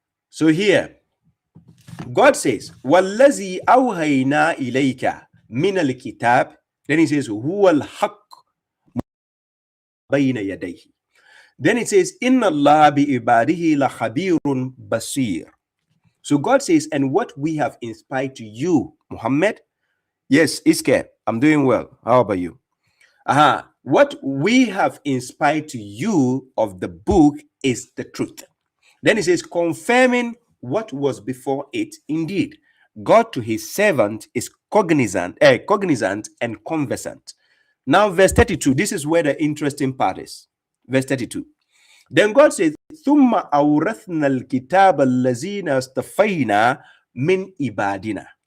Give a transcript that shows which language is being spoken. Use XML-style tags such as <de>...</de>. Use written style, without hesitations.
<en>So here, God says,</en> <ar>وَالَّذِي أَوْهَيْنَا إِلَيْكَ مِنَ الْكِتَابِ.</ar> <en>Then he says,</en> <ar>هُوَ الْحَقُّ بَيْنَ يَدَيْهِ.</ar> <en>Then it says,</en> <ar>إِنَّ اللَّهَ بِعِبَادِهِ لَخَبِيرٌ بَصِيرٌ.</ar> <en>So God says, and what we have inspired to you, Muhammad. Yes, Iske, I'm doing well. How about you? What we have inspired to you of the book is the truth. Then it says, confirming what was before it. Indeed, God to his servant is cognizant and conversant. Now, verse 32, this is where the interesting part is. Verse 32. Then God says,</en> <ar>ثُمَّ أَوْرَثْنَا الْكِتَابَ الَّذِينَ اصْطَفَيْنَا مِنْ إِبَادِنَا.</ar>